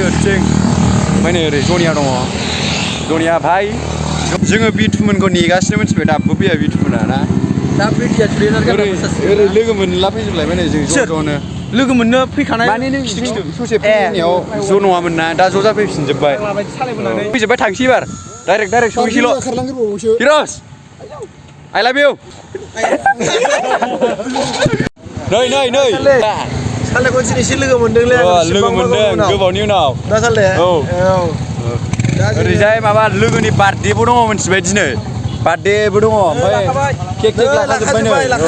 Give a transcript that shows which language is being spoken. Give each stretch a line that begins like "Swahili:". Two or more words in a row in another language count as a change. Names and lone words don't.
Bodo: ओरैथिं ओमफ्राय नै ओरै जनिया दङ जनिया भाई जोङो बिथुमोनखौ नेगासिनो मिथिबाय दाबो फैया बिथुमोना ना दा फैदिया ओरै लोगो मोनला फैजोबलायबाय नै जों ज'नो लोगो मोननो फैखानाय माने नों ससे फैनायाव ज' नङामोन ना दा ज' जाफैफिनजोब्बाय फैजोब्बाय थांसै एबार डाइरेक्ट सहैसैल' हिर'स
English: I love you
Bodo: नै सालेखौ दिनैसो लोगो मोनदोंलै लोगो मोनदों गोबावनि उनाव दा साले औ ओरैजाय माबा लोगोनि बार्थडेबो दङ मिथिबाय दिनै बार्थडेबो दङ ओमफ्राय केक लाखाजोब्बाय नै